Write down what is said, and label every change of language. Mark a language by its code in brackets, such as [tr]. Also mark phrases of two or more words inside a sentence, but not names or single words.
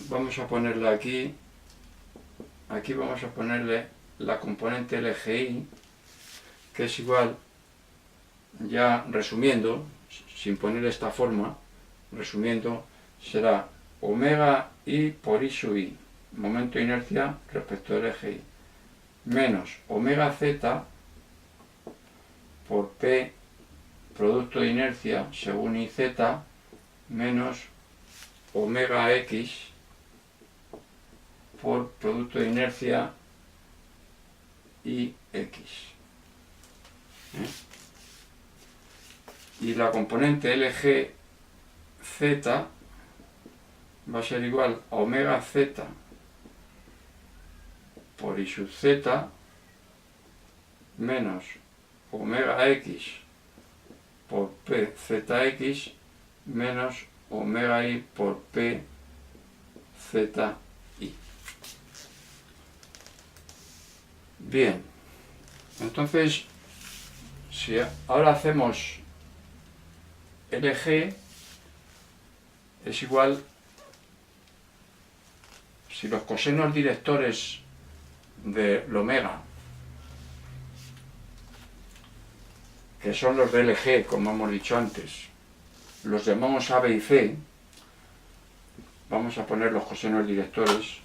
[es] Vamos a ponerle aquí vamos a ponerle la componente LGI, que es igual, ya resumiendo, sin poner esta forma, resumiendo, será omega i por i sub i, momento de inercia respecto al eje y, menos omega z por p, producto de inercia según i z, menos omega x por producto de inercia y x. Y la componente LG z va a ser igual a omega z por i sub z menos omega x por p zx menos omega i por p z i. Bien, entonces si ahora hacemos LG es igual, si los cosenos directores del omega, que son los de LG, como hemos dicho antes, los llamamos A, B y C, vamos a poner los cosenos directores.